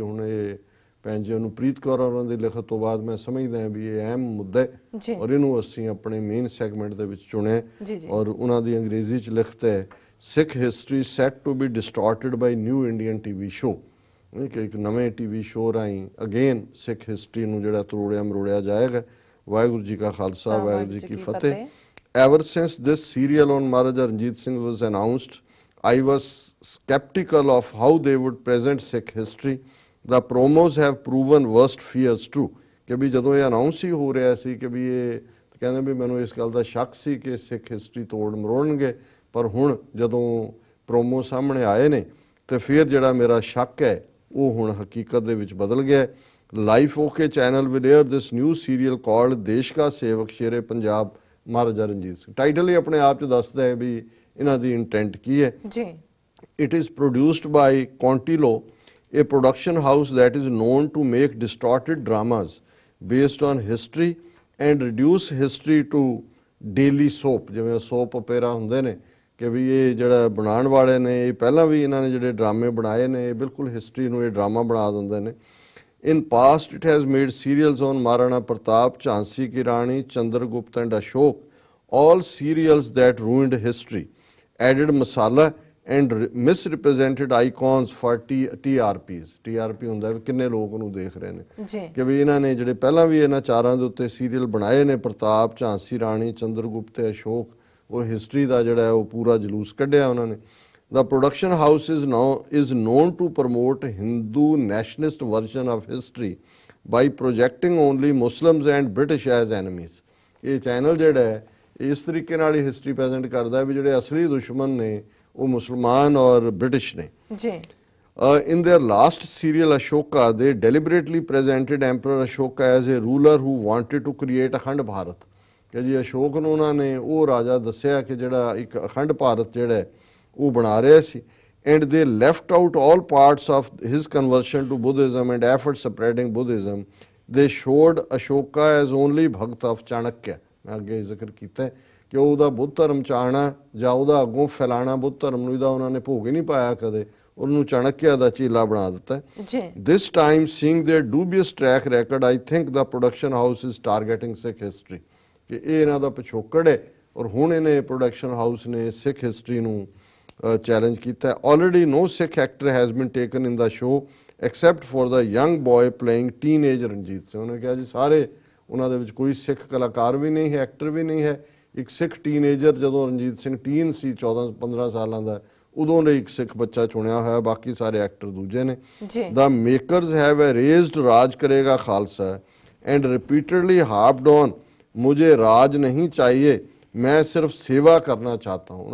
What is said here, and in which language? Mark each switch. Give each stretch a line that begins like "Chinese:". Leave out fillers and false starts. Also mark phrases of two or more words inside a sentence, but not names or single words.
Punjabi: ਹੁਣ ਇਹ ਭੈਣ ਜੀ ਅਨੁਪ੍ਰੀਤ ਕੌਰ ਉਹਨਾਂ ਦੀ ਲਿਖਤ ਤੋਂ ਬਾਅਦ ਮੈਂ ਸਮਝਦਾ ਵੀ ਇਹ ਅਹਿਮ ਮੁੱਦਾ ਹੈ ਔਰ ਇਹਨੂੰ ਅਸੀਂ ਆਪਣੇ
English: main segment
Punjabi: ਦੇ ਵਿੱਚ ਚੁਣਿਆ। ਔਰ ਉਹਨਾਂ ਦੀ ਅੰਗਰੇਜ਼ੀ 'ਚ ਲਿਖਤ ਹੈ,
English: Sikh history set to be distorted by new Indian TV show,
Punjabi: ਕਿ ਇੱਕ ਨਵੇਂ
English: TV show
Punjabi: ਰਾਹੀਂ ਅਗੇਨ
English: Sikh history
Punjabi: ਨੂੰ ਜਿਹੜਾ ਤਰੋੜਿਆ ਮਰੋੜਿਆ ਜਾਏਗਾ। ਵਾਹਿਗੁਰੂ ਜੀ ਕਾ ਖਾਲਸਾ, ਵਾਹਿਗੁਰੂ ਜੀ ਕੀ ਫਤਿਹ।
English: Ever since this serial on Maharaja Ranjit Singh was announced, I was skeptical of how they would present Sikh history. The promos have proven worst fears true.
Punjabi: ਕਿ ਵੀ ਜਦੋਂ ਇਹ ਅਨਾਊਂਸ ਹੀ ਹੋ ਰਿਹਾ ਸੀ ਕਿ ਵੀ ਇਹ ਕਹਿੰਦੇ ਵੀ ਮੈਨੂੰ ਇਸ ਗੱਲ ਦਾ ਸ਼ੱਕ ਸੀ ਕਿ
English: Sikh history
Punjabi: ਤੋੜ ਮਰੋੜਨਗੇ, ਪਰ ਹੁਣ ਜਦੋਂ ਪ੍ਰੋਮੋ ਸਾਹਮਣੇ ਆਏ ਨੇ ਤੇ ਫਿਰ ਜਿਹੜਾ ਮੇਰਾ ਸ਼ੱਕ ਹੈ ਉਹ ਹੁਣ ਹਕੀਕਤ ਦੇ ਵਿੱਚ ਬਦਲ ਗਿਆ।
English: Life OK channel will air this new serial called ਦੇਸ਼ ਕਾ ਸੇਵਕ ਸ਼ੇਰੇ ਪੰਜਾਬ ਮਹਾਰਾਜਾ ਰਣਜੀਤ ਸਿੰਘ।
Punjabi: ਟਾਈਟਲ ਹੀ ਆਪਣੇ ਆਪ ਚ ਦੱਸਦਾ ਹੈ ਵੀ ਇਹਨਾਂ ਦੀ ਇੰਟੈਂਟ ਕੀ ਹੈ ਜੀ।
English: It is produced by Contilo, a production house that is known to make distorted dramas based on history and reduce history to daily soap।
Punjabi: ਜਿਵੇਂ
English: soap opera
Punjabi: ਹੁੰਦੇ ਨੇ ਕਿ ਵੀ ਇਹ ਜਿਹੜਾ ਬਣਾਉਣ ਵਾਲੇ ਨੇ ਇਹ ਪਹਿਲਾਂ ਵੀ ਇਹਨਾਂ ਨੇ ਜਿਹੜੇ ਡਰਾਮੇ ਬਣਾਏ ਨੇ ਇਹ ਬਿਲਕੁਲ ਹਿਸਟਰੀ ਨੂੰ ਇਹ ਡਰਾਮਾ ਬਣਾ ਦਿੰਦੇ ਨੇ।
English: In past it has made serials on Maharana Pratap, Jhansi Ki Rani, Chandragupta and Ashok, all serials that ruined history, added masala and misrepresented icons for TRPs।
Punjabi: TRP ਹੁੰਦਾ ਵੀ ਕਿੰਨੇ ਲੋਕ ਉਹਨੂੰ ਦੇਖ ਰਹੇ ਨੇ ਜੀ ਕਿ ਵੀ ਇਹਨਾਂ ਨੇ ਜਿਹੜੇ ਪਹਿਲਾਂ ਵੀ ਇਹਨਾਂ ਚਾਰਾਂ ਦੇ ਉੱਤੇ ਸੀਰੀਅਲ ਬਣਾਏ ਨੇ ਪ੍ਰਤਾਪ, ਝਾਂਸੀ ਰਾਣੀ, ਚੰਦਰਗੁਪਤ ਤੇ ਅਸ਼ੋਕ, ਉਹ ਹਿਸਟਰੀ ਦਾ ਜਿਹੜਾ ਹੈ ਉਹ ਪੂਰਾ ਜਲੂਸ ਕੱਢਿਆ ਉਹਨਾਂ ਨੇ।
English: The production house is known to promote Hindu nationalist version of history by projecting only Muslims and British as enemies।
Punjabi: ਇਹ ਚੈਨਲ ਜਿਹੜਾ ਹੈ ਇਸ ਤਰੀਕੇ ਨਾਲ ਹੀ
English: history present
Punjabi: ਕਰਦਾ ਹੈ ਵੀ ਜਿਹੜੇ ਅਸਲੀ ਦੁਸ਼ਮਣ ਨੇ ਉਹ ਮੁਸਲਮਾਨ ਔਰ ਬ੍ਰਿਟਿਸ਼ ਨੇ ਜੀ।
English: In their last serial Ashoka, they deliberately presented Emperor Ashoka as a ruler who wanted to create
Punjabi: ਅਖੰਡ ਭਾਰਤ ਕਿ ਜੀ ਅਸ਼ੋਕ ਨੂੰ ਉਹਨਾਂ ਨੇ ਉਹ ਰਾਜਾ ਦੱਸਿਆ ਕਿ ਜਿਹੜਾ ਇੱਕ ਅਖੰਡ ਭਾਰਤ ਜਿਹੜਾ ਹੈ ਉਹ ਬਣਾ ਰਿਹਾ ਸੀ।
English: And they left out all parts of his conversion to Buddhism and efforts spreading Buddhism। They showed Ashoka as only Bhakt of Chanakya।
Punjabi: ਮੈਂ ਅੱਗੇ ਜ਼ਿਕਰ ਕੀਤਾ ਹੈ ਕਿ ਉਹਦਾ ਬੁੱਧ ਧਰਮ ਚਾਹਣਾ ਜਾਂ ਉਹਦਾ ਅੱਗੋਂ ਫੈਲਾਣਾ ਬੁੱਧ ਧਰਮ ਨੂੰ ਇਹਦਾ ਉਹਨਾਂ ਨੇ ਭੋਗ ਹੀ ਨਹੀਂ ਪਾਇਆ ਕਦੇ, ਉਹਨੂੰ ਚਾਣਕਿਆ ਦਾ ਚੇਲਾ ਬਣਾ ਦਿੱਤਾ ਜੀ।
English: This time seeing their dubious track record, I think the production house is targeting Sikh history
Punjabi: ਕਿ ਇਹ ਇਹਨਾਂ ਦਾ ਪਿਛੋਕੜ ਹੈ ਔਰ ਹੁਣ ਇਹਨੇ
English: production house
Punjabi: ਨੇ
English: Sikh history
Punjabi: ਨੂੰ ਚੈਲੰਜ ਕੀਤਾ।
English: ਆਲਰੇਡੀ no Sikh actor has been taken in the show except for the young boy playing teenage ਰਣਜੀਤ ਸਿੰਘ।
Punjabi: ਉਹਨੇ ਕਿਹਾ ਜੀ ਸਾਰੇ ਉਹਨਾਂ ਦੇ ਵਿੱਚ ਕੋਈ ਸਿੱਖ ਕਲਾਕਾਰ ਵੀ ਨਹੀਂ ਹੈ, ਐਕਟਰ ਵੀ ਨਹੀਂ ਹੈ। ਇੱਕ ਸਿੱਖ ਟੀਨੇਜਰ ਜਦੋਂ ਰਣਜੀਤ ਸਿੰਘ ਟੀਨ ਸੀ 14-15 ਸਾਲਾਂ ਦਾ ਉਦੋਂ ਲਈ ਇੱਕ ਸਿੱਖ ਬੱਚਾ ਚੁਣਿਆ ਹੋਇਆ, ਬਾਕੀ ਸਾਰੇ ਐਕਟਰ ਦੂਜੇ ਨੇ।
English: The makers have erased
Punjabi: ਰਾਜ ਕਰੇਗਾ ਖਾਲਸਾ
English: and repeatedly harped on
Hindi: मुझे राज नहीं चाहिए, मैं सिर्फ सेवा करना चाहता हूँ।